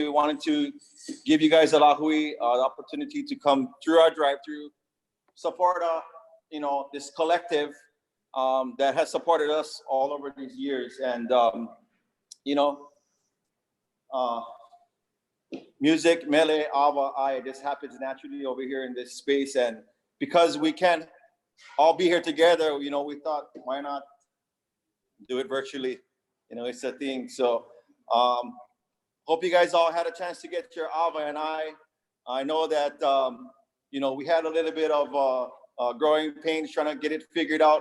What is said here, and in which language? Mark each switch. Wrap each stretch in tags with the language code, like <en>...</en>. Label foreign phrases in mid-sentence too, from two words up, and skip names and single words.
<en>We wanted to give you guys a lahui, the opportunity to come through our drive-through, support you know, this collective that has supported us all over these years. And you know, music,</en> <haw>mele, awa, ai,</haw> <en>this happens naturally over here in this space. And because we can't all be here together, you know, we thought, why not do it virtually? You know, it's a thing. So hope you guys all had a chance to get your Awa and Ai. I know that, you know, we had a little bit of growing pains trying to get it figured out.</en>